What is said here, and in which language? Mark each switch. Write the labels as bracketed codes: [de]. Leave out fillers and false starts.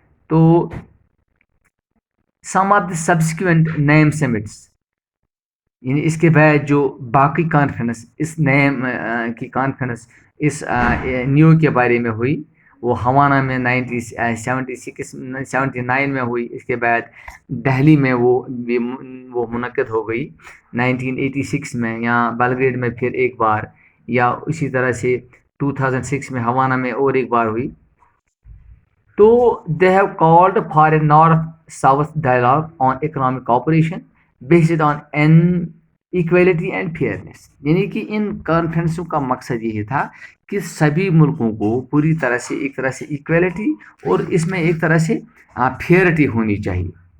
[ur] تو [en] some of the subsequent NAM summits, [ur] یعنی اس کے بعد جو باقی کانفرنس اس نیم کی کانفرنس اس نیو کے بارے میں ہوئی وہ ہوانا میں 79 میں ہوئی. اس کے بعد دہلی میں وہ منعقد ہو گئی 1986 میں, یا بلگریڈ میں پھر ایک بار, یا اسی طرح سے 2006 میں ہوانا میں اور ایک بار ہوئی. [en] So they have called for a north south dialogue on economic cooperation based on an equality and fairness. [ur] یعنی کہ ان کانفرنسوں کا مقصد یہ تھا کہ سبھی ملکوں کو پوری طرح سے ایک طرح سے ایکویلٹی اور اس میں ایک طرح سے فیئرٹی ہونی چاہیے.